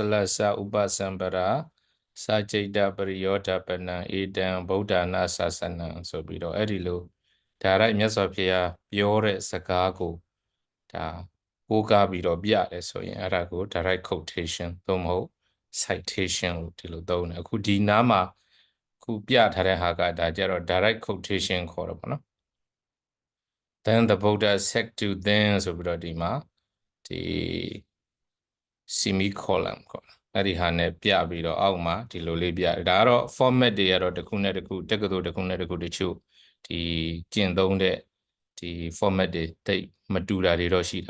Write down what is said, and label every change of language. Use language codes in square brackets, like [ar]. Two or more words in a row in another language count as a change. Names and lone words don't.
[pi] လသဥပသံပရာစာจิตပရိယောဓပနံဧတံဗုဒ္ဓနာသသနံ [my] ဆိုပြီးတော့အဲ့ဒီလို direct မြတ်စွာဘုရားပြောတဲ့စကားကိုဒါကိုးကားပြီးတော့ပြတယ်ဆိုရင်အဲ့ဒါကို [en] direct quotation [my] သို့မဟုတ် citation လို့ဒီလိုသုံးတယ်အခုဒီနားမှာခုပြထားတဲ့ဟာကဒါကြတော့ [en] direct quotation [my] ခေါ်တော့ပေါ့နော် [en] then the Buddha said to them [my] ဆိုပြီးတော့ဒီမှာဒီ semicolon ခေါ်အဲ့ဒီဟာနဲ့ပြပြီးတော့အောက်မှာဒီလိုလေးပြဒါကတော့ format တွေကတော့တစ်ခုနဲ့တစ်ခုတက္ကသိုလ်တစ်ခုနဲ့တစ်ခုတချို့ဒီကျင့်သုံးတဲ့ဒီ format တွေတိတ်မတူတာတွေတော့ရှိတာ